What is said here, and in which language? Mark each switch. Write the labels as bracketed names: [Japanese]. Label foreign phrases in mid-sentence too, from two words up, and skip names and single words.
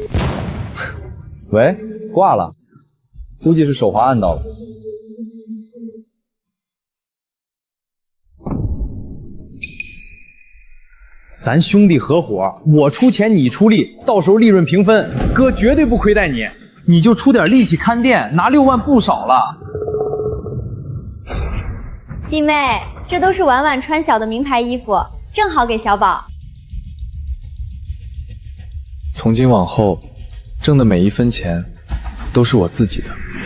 [Chinese] 喂，掛了，估計是手滑按到了。咱兄弟合夥，我出錢你出力，到時候利潤平分，哥絕對不虧待你。你就出點力氣看店，拿6萬不少了。弟妹，這都是婉婉穿小的名牌衣服，正好給小寶。從今往後，掙的每一分錢都是我自己的。